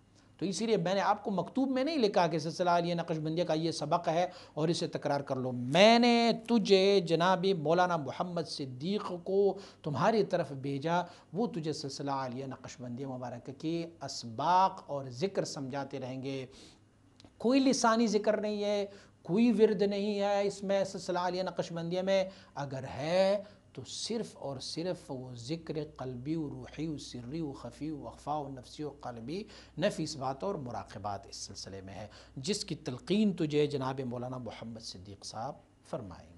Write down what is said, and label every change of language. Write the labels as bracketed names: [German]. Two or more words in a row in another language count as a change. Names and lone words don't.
[Urdu] تو اسی لیے میں نے آپ کو مکتوب میں نہیں لکھا کہ سلسلہ عالیہ نقشبندیہ کا یہ سبق ہے اور اسے تکرار کر لو، میں نے تجھے جناب مولانا محمد صدیق کو تمہاری طرف بھیجا، وہ تجھے سلسلہ عالیہ نقشبندیہ مبارکہ کے اسباق اور ذکر سمجھاتے رہیں گے۔ کوئی لسانی ذکر نہیں ہے، کوئی ورد نہیں ہے اس میں سلسلہ عالیہ نقشبندیہ میں، اگر ہے تو صرف اور صرف وہ ذکر قلبی و روحی و سری و خفی و اخفا و نفسی و قلبی نفیس بات اور مراقبات اس سلسلے میں ہے، جس کی تلقین تجھے جناب مولانا محمد صدیق صاحب فرمائیں گے۔